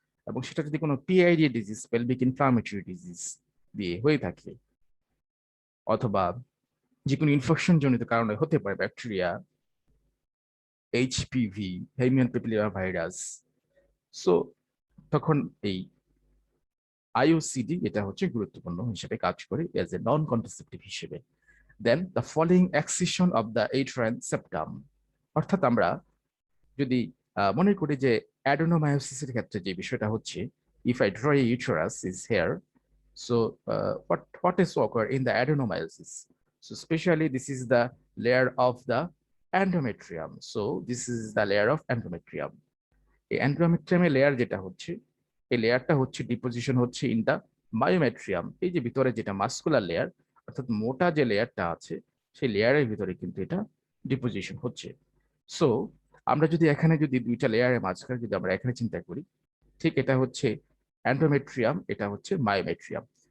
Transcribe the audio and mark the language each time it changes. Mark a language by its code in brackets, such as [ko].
[bn] এবং সেটা যদি কোনো PID disease, pelvic inflammatory disease দিয়ে হয়ে থাকে, অথবা যে কোনো ইনফেকশন জনিত কারণে হতে পারে, bacteria, HPV, human papilloma virus, so তখন এই IUCD এটা হচ্ছে গুরুত্বপূর্ণ হিসেবে কাজ করে এজ এ নন কন্ট্রাসেপটিভ হিসেবে। [en] then the following excision of the uterine septum, [bn] অর্থাৎ আমরা যদি মনে করি যে অ্যাডেনোমায়োসিসের ক্ষেত্রে যে বিষয়টা হচ্ছে, [en] If I draw a uterus is here, so what is occur in the adenomyosis? So especially this is the layer of the endometrium, so this is the layer of endometrium। [bn] এই এন্ডোমেট্রিয়ামের লেয়ার যেটা হচ্ছে, এই লেয়ারটা হচ্ছে deposition হচ্ছে in the myometrium, এই যে ভিতরে যেটা মাস্কুলার লেয়ার, অর্থাৎ মোটা যে লেয়ারটা আছে সেই লেয়ারের ভিতরে কিন্তু এটা ডিপোজিশন হচ্ছে। সো আমরা যদি এখানে যদি দুইটা লেয়ারের মাঝখানে যদি আমরা এখানে চিন্তা করি, ঠিক এটা হচ্ছে এন্ডোমেট্রিয়াম, এটা হচ্ছে মায়োমেট্রিয়াম।